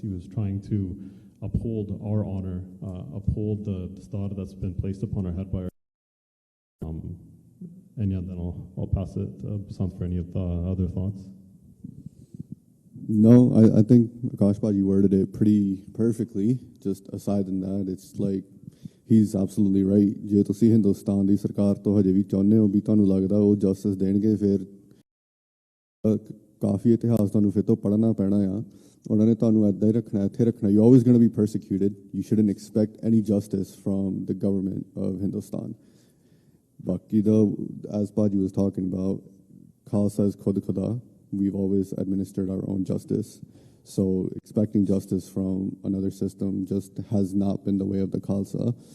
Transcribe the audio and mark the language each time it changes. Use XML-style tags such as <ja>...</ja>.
<en>He was trying to uphold our honor, uphold the star that's been placed upon our head by our and yeah, then I'll pass it to Basant for any of the other thoughts. No, I think Akash Bhaji worded it pretty perfectly. Just aside from that, it's like he's absolutely right.</en> <pa>ਜੇ ਤੁਸੀਂ ਹਿੰਦੁਸਤਾਨ ਦੀ ਸਰਕਾਰ ਤੋਂ ਹਜੇ ਵੀ ਚਾਹੁੰਦੇ ਹੋ ਵੀ ਤੁਹਾਨੂੰ ਲੱਗਦਾ ਉਹ ਜਸਟਿਸ ਦੇਣਗੇ, ਫਿਰ ਕਾਫੀ ਇਤਿਹਾਸ ਤੁਹਾਨੂੰ ਫਿਰ ਤੋਂ ਪੜ੍ਹਨਾ ਪੈਣਾ ਆ. ਉਹਨਾਂ ਨੇ ਤੁਹਾਨੂੰ ਇੱਦਾਂ ਹੀ ਰੱਖਣਾ, ਇੱਥੇ ਰੱਖਣਾ.</pa> <en>You're always going to be persecuted. You shouldn't expect any justice from the government of Hindustan. Baki though, as Bhaji was talking about, Khalsa is Khud Khuda. We've always administered our own justice. So expecting justice from another system just has not been the way of the Khalsa.</en>